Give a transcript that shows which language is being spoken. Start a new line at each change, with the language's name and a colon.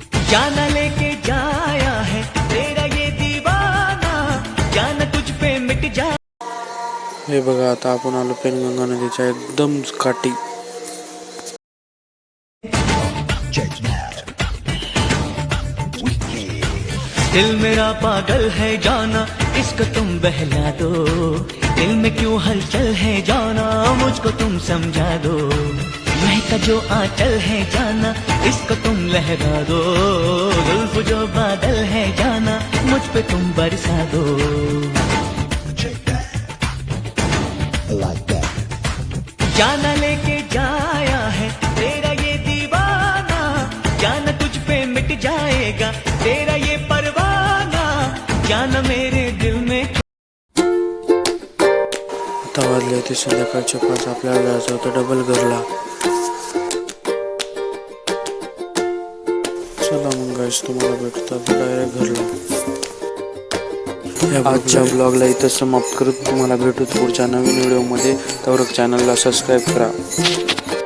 Hindi: जाना लेके जाया है तेरा ये दीवाना, जाना तुझ पे मिट जा।
Marathi: हे बघा, आता आपण आलो पेनगंगा नदीच्या एकदम काठी।
Hindi: दिल मेरा पागल है जाना, इसको तुम बहला दो। दिल में क्यों हलचल है जाना, मुझको तुम समझा दो। महका जो आंचल है जाना, इसको तुम लहरा दो। जुल्फ जो बादल है जाना, मुझ पे तुम बरसा दो। जाना लेके जाया है तेरा ये दीवाना, जाना तुझ पे मिट जाएगा तेरा ये परवाना, जाना मेरे दिल में।
Marathi: आता वाजले होते संध्याकाळचे 5। आपल्याला जायचं होतं डबल घरला। चला मग गाइस, तुम्हाला भेटतो आता डायरेक्ट घरला। आजच्या ब्लॉगला इथं समाप्त करत तुम्हाला भेटू पुढच्या नवीन व्हिडिओमध्ये। तर चॅनलला सबस्क्राईब करा।